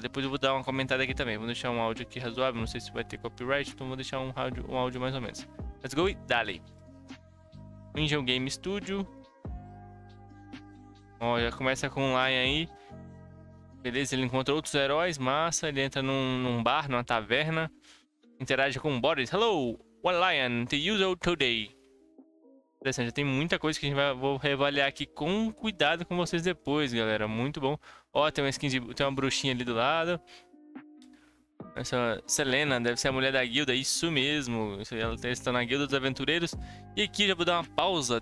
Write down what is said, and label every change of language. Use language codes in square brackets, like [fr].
[pt] Depois eu vou dar uma comentada aqui também. Vou deixar um áudio aqui razoável. Não sei se vai ter copyright, então vou deixar um áudio mais ou menos. [en] Let's go [pt] e dale. Engine Game Studio. Ó, já começa com um Lion aí. Beleza, ele encontra outros heróis, massa. Ele entra num bar, numa taverna. Interage com o Boris. [en] Hello, what Lion to use today? [pt] Interessante, já tem muita coisa que a gente vou reavaliar aqui com cuidado com vocês depois, galera. Muito bom. Ó, tem uma skin tem uma bruxinha ali do lado. Essa Selena deve ser a mulher da guilda, isso mesmo. Ela está na guilda dos aventureiros. E aqui já vou dar uma pausa.